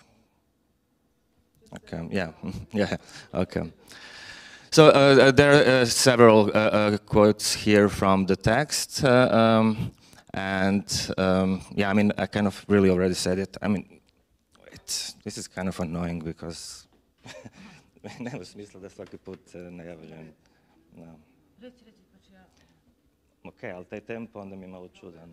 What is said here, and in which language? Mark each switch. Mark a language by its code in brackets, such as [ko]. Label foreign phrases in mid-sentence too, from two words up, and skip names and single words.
[en] Okay, yeah, yeah, okay. So there are several quotes here from the text, and And yeah, I mean, I kind of really already said it. I mean, this is kind of annoying because [sr] nema smisla da svaki put najavljujem. [en] No. [sr] Ok, ali taj tempo onda mi je malo čudan.